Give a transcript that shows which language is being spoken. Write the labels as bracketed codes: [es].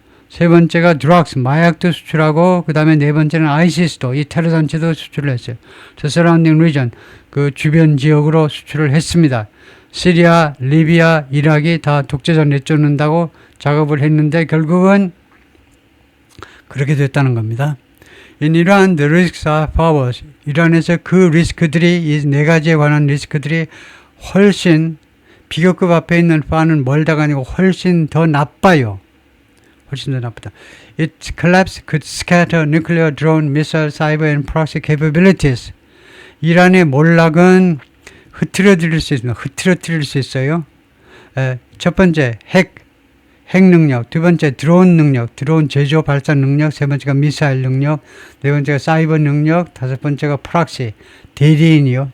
[ko] 세 번째가 drugs, 마약도 수출하고 그 다음에 네 번째는 ISIS도, 이 테러 단체도 수출을 했어요. [en] The surrounding region, [ko] 그 주변 지역으로 수출을 했습니다. 시리아, 리비아, 이락이 다 독재자 내쫓는다고 작업을 했는데 결국은 그렇게 됐다는 겁니다. [en] In Iran, the risks are far worse. [ko] 이란에서 그 리스크들이, 이 네 가지에 관한 리스크들이 훨씬 비교급 앞에 있는 far는 멀다가 아니고 훨씬 더 나빠요. 훨씬 더 나쁘다. [en] Its collapse could scatter nuclear, drone, missile, cyber, and proxy capabilities. [ko] 이란의 몰락은 흐트러뜨릴 수 있습니다. 흐트러뜨릴 수 있어요. 첫 번째, 핵 능력. 두 번째, 드론 능력. 드론 제조 발사 능력. 세 번째가 미사일 능력. 네 번째가 사이버 능력. 다섯 번째가 프락시. 대리인이요.